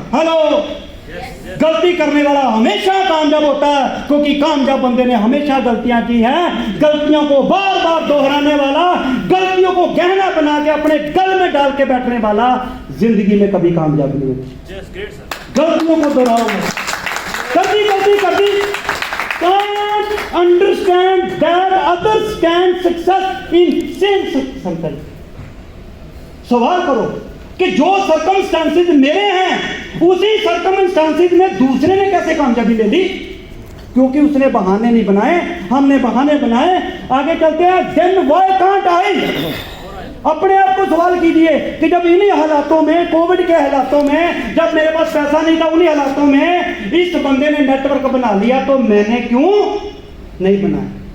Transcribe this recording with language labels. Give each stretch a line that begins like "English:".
Hindi: Hello, गलती करने वाला हमेशा कामयाब होता है, क्योंकि कामयाब बंदे ने हमेशा गलतियां की हैं। गलतियों को बार बार दोहराने वाला, गलतियों को गहना बना के अपने गल में डाल के बैठने वाला जिंदगी में कभी कामयाब नहीं होता। गलतियों को दोहराओ, गलती कर दी।
English: Can't understand that others can success in same circle।
Hindi: सवाल करो कि जो सर्कमस्टांसेस मेरे हैं, उसी सर्कमस्टांसेस में दूसरे ने कैसे कामयाबी ले ली? क्योंकि उसने बहाने नहीं बनाए, हमने बहाने बनाए। आगे चलते हैं।
English: Then why can't I?
Hindi: अपने आप को सवाल कीजिए कि जब इन्हीं हालातों में, कोविड के हालातों में, जब मेरे पास पैसा नहीं था, उन्हीं हालातों में इस बंदे ने नेटवर्क बना लिया, तो मैंने क्यों नहीं बनाया?